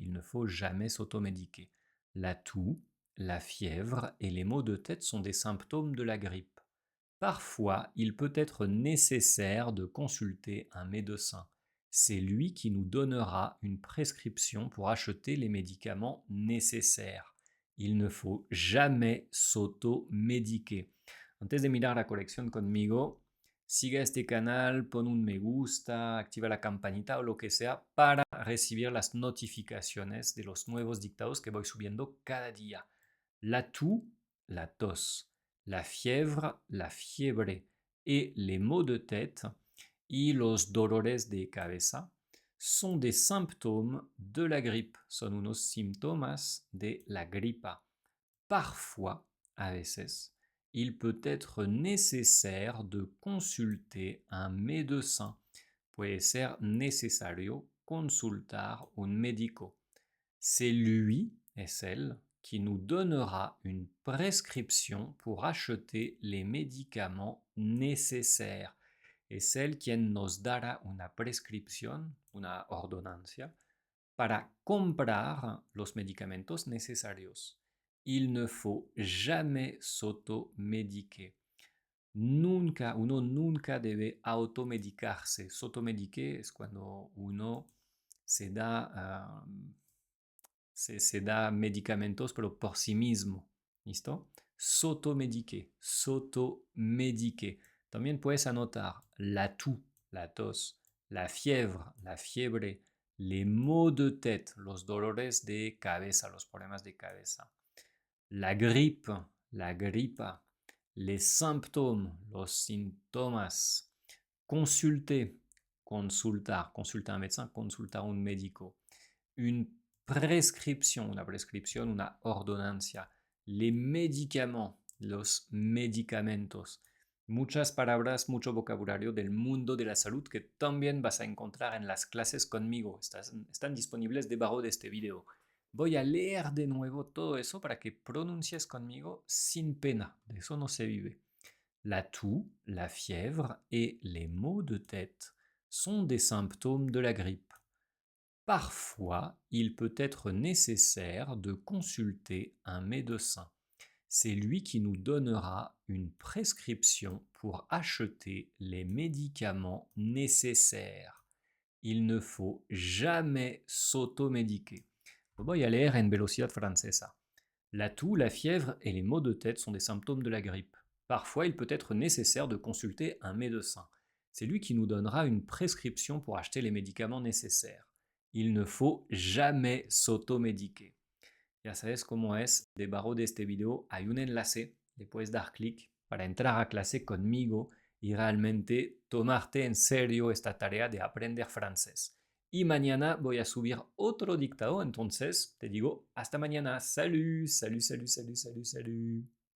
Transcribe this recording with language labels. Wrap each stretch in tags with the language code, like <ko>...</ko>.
<fr>Il ne faut jamais s'automédiquer. La toux, la fièvre et les maux de tête sont des symptômes de la grippe. Parfois, il peut être nécessaire de consulter un médecin. C'est lui qui nous donnera une prescription pour acheter les médicaments nécessaires. Il ne faut jamais s'automédiquer.</fr> <es>Antes de mirar la colección conmigo, siga este canal, pon un me gusta, activa la campanita o lo que sea para recibir las notificaciones de los nuevos dictados que voy subiendo cada día.</es> <fr>La toux,</fr> <es>la tos,</es> <fr>la fièvre,</fr> <es>la fiebre</es> <fr>et les maux de tête</fr> <es>y los dolores de cabeza</es> <fr>sont des symptômes de la grippe,</fr> <es>son unos síntomas de la gripa.</es> <fr>Parfois,</fr> <es>a veces,</es> <fr>il peut être nécessaire de consulter un médecin.</fr> <es>Puede ser necesario consultar un médico.</es> <fr>C'est lui,</fr> <es>es él,</es> <fr>qui nous donnera une prescription pour acheter les médicaments nécessaires.</fr> <es>Es él quien nos dará una prescripción, una ordonancia, para comprar los medicamentos necesarios.</es> <fr>Il ne faut jamais s'automediquer.</fr> <es>Uno nunca debe automedicarse. S'automediquer es cuando uno se da, se da medicamentos, pero por sí mismo. ¿Listo?</es> <fr>S'automediquer, s'automediquer.</fr> <es>También puedes anotar</es> <fr>la toux,</fr> <es>la tos,</es> <fr>la fièvre,</fr> <es>la fiebre,</es> <fr>les maux de tête,</fr> <es>los dolores de cabeza, los problemas de cabeza, la gripe, la gripa,</es> <fr>les symptômes,</fr> <es>los síntomas,</es> <fr>consulter,</fr> <es>consultar</es> <fr>un médecin,</fr> <es>consultar un médico,</es> <fr>une prescription,</fr> <es>una ordonancia,</es> <fr>les médicaments,</fr> <es>los medicamentos, muchas palabras, mucho vocabulario del mundo de la salud que también vas a encontrar en las clases conmigo. Están disponibles debajo de este video. Voy a leer de nuevo todo eso para que pronuncies conmigo sin pena. De eso no se vive.</es> <fr>La toux, la fièvre et les maux de tête sont des symptômes de la grippe. Parfois, il peut être nécessaire de consulter un médecin. C'est lui qui nous donnera une prescription pour acheter les médicaments nécessaires. Il ne faut jamais s'automédiquer.</fr> <es>Voy a leer en velocidad francesa.</es> <fr>La toux, la fièvre et les maux de tête sont des symptômes de la grippe. Parfois, il peut être nécessaire de consulter un médecin. C'est lui qui nous donnera une prescription pour acheter les médicaments nécessaires. Il ne faut jamais s'automédiquer.</fr> <es>Ya sabes cómo es. Debajo de este video hay un enlace, le puedes dar clic para entrar a clase conmigo y realmente tomarte en serio esta tarea de aprender francés. Y mañana voy a subir otro dictado, entonces te digo hasta mañana.</es> <fr>Salut, salut, salut, salut, salut, salut.</fr>